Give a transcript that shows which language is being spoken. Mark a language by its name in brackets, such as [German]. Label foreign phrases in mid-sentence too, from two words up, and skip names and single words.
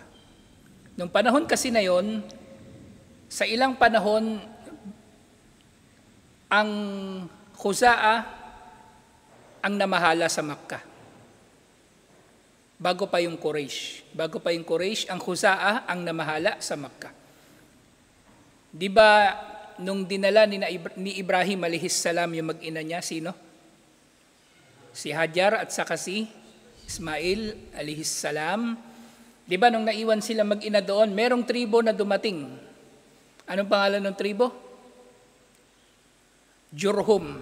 [Filipino] Nung panahon kasi na yon, sa ilang panahon, ang Khuza'a ang namahala sa Makkah. Bago pa yung Quraysh. Ang Khuza'a ang namahala sa Makkah. Di ba nung dinala ni Ibrahim [Arabic] عليه السلام [Filipino] yung mag-ina niya, sino? Si Hajar at saka si Ismail [Arabic] عليه السلام. [Filipino] Di ba nung naiwan sila mag-ina doon, merong tribo na dumating. Anong pangalan ng tribo? Jurhum.